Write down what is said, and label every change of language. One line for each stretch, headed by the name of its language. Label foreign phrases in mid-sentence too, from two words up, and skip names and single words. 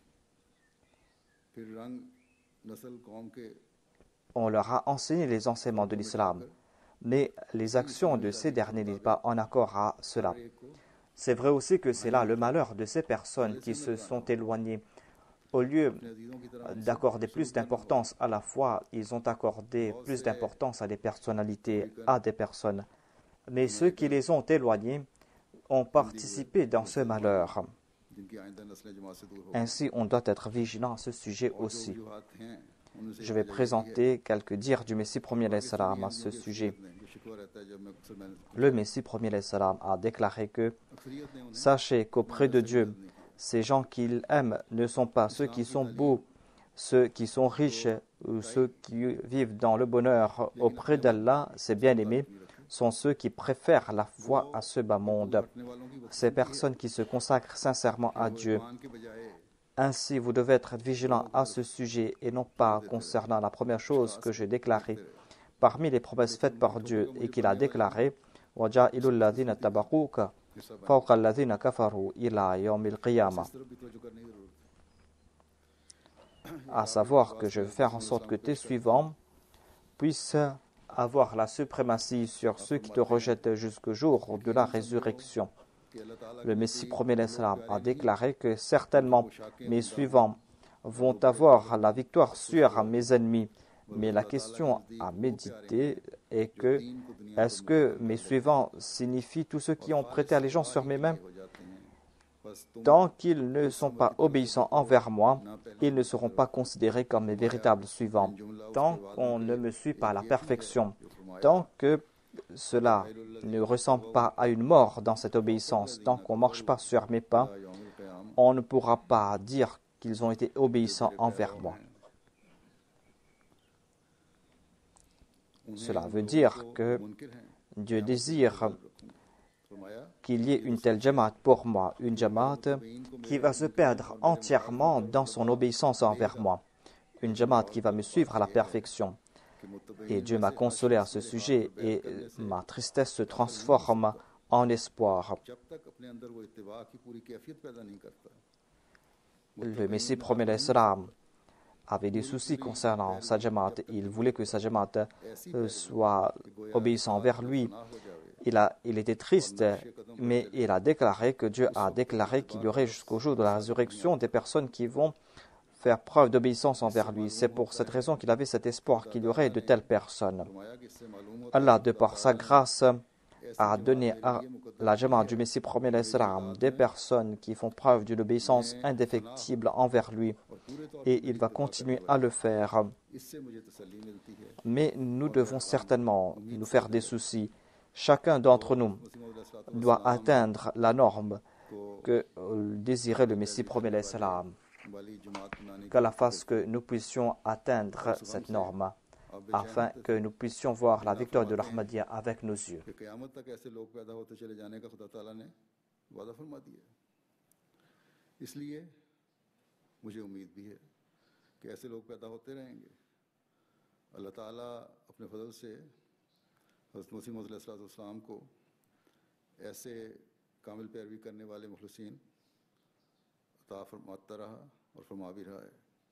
French: On leur a enseigné les enseignements de l'islam, mais les actions de ces derniers n'étaient pas en accord à cela. C'est vrai aussi que c'est là le malheur de ces personnes qui se sont éloignées. au lieu
Urdu: اپنے عزیزوں کی طرح ان سے
French: d'accorder plus
Urdu: سلوک کرنا
French: d'importance à la foi, ils ont accordé plus d'importance à des personnalités, à des personnes. Mais ceux qui les ont éloignés ont participé dans ce malheur.
Urdu: جن کی آئندہ نسلیں جماعت سے دور ہو
French: Ainsi, on doit être vigilant à ce sujet
Urdu: اور جو
French: aussi.
Urdu: وجوہات ہیں ان میں سے
French: Je
Urdu: एक
French: vais
Urdu: وجہ یہی ہے
French: présenter quelques dires du Messie premier
Urdu: पाकिस्तानी
French: salam à
Urdu: अहमदियों
French: ce
Urdu: की
French: sujet.
Urdu: اکثریت نے جو شکوہ رہتا ہے جب میں اکثر میں نے
French: Le
Urdu: पूछा
French: Messie premier salam a déclaré que
Urdu: اکثریت نے انہیں
French: sachez qu'auprès de
Urdu: से
French: Dieu,
Urdu: مدد نہیں کی
French: ces gens qu'il aime ne sont pas ceux qui sont beaux, ceux qui sont riches ou ceux qui vivent dans le bonheur. Auprès d'Allah, ses bien-aimés sont ceux qui préfèrent la foi à ce bas monde.
Urdu: رکھنے والوں کی
French: Ces personnes qui se consacrent sincèrement à Dieu.
Urdu: ایمان کے بجائے
French: Ainsi, vous devez être vigilant à ce sujet et non pas concernant la première chose que j'ai déclarée. Parmi les promesses faites par Dieu et qu'il a déclaré,
Arabic: وَجَعِلُ الَّذِينَ تَبَعُوكَ فَوْقَ الَّذِينَ كَفَرُوا إِلَى يَوْمِ الْقِيَامَةِ.
Urdu: اس طرف بھی توجہ کرنے کی ضرورت
French: À savoir que je vais faire en sorte que tes suivants puissent avoir la suprématie sur ceux qui te rejettent jusqu'au jour de la résurrection.
Urdu: ہے کہ اللہ تعالیٰ
French: Le Messie premier l'Islam a déclaré que certainement mes suivants vont avoir la victoire sur mes ennemis. Mais la question à méditer est que est-ce que mes suivants signifient tous ceux qui ont prêté allégeance sur mes mains?
Urdu: ہو جاتے ہیں بس تم
French: Tant qu'ils ne sont pas obéissants envers moi, ils ne seront pas considérés comme mes véritables suivants. Tant qu'on ne me suit pas à la perfection, tant que cela ne ressemble pas à une mort dans cette obéissance, tant qu'on ne marche pas sur mes pas,
Urdu: یوم قیام
French: on ne pourra pas dire qu'ils ont été obéissants envers moi. Cela veut dire que
Urdu: منکر ہیں
French: Dieu désire
Urdu: फरमाया
French: qu'il y ait une telle jamaat pour moi, une jamaat qui va se perdre entièrement dans son obéissance envers moi, une jamaat qui va me suivre à la perfection.
Urdu: کہ متبعین
French: Et Dieu m'a consolé à ce sujet et ma tristesse se transforme en espoir.
Urdu: جب تک اپنے اندر وہ اتباع کی پوری کیفیت پیدا نہیں کرتا
French: Le Messie premier l'Islam avait des soucis concernant sa jamaat. Il voulait que sa jamaat soit obéissant envers lui. Il était triste, mais il a déclaré que Dieu a déclaré qu'il y aurait jusqu'au jour de la résurrection des personnes qui vont faire preuve d'obéissance envers lui. C'est pour cette raison qu'il avait cet espoir qu'il y aurait de telles personnes.
Urdu: فرمایا کہ اس سے معلوم ہوتا
French: Allah, de par sa grâce, a donné à la jamaat du Messie premier l'Islam des personnes qui font preuve d'une obéissance indéfectible envers lui. Et il va continuer à le faire.
Urdu: ہے اس سے مجھے تسلی ملتی ہے
French: Mais nous devons certainement nous faire des soucis. Chacun d'entre nous doit atteindre la norme que désirait le Messie premier l'Islam.
Urdu: والی جماعت بنانے
French: Qu'Allah fasse que nous puissions atteindre cette norme afin que nous puissions voir la victoire de l'Ahmadiyya avec nos yeux.
Urdu: کہ قیامت تک ایسے لوگ پیدا ہوتے چلے جانے کا خدا تعالیٰ نے وعدہ فرما دیا اس لیے مجھے امید بھی ہے کہ ایسے لوگ پیدا ہوتے رہیں گے اللہ تعالیٰ اپنے فضل سے حضرت مسیح موعود علیہ السلام کو ایسے کامل پیروی کرنے والے مخلصین عطا فرماتا رہا اور فرما بھی رہا ہے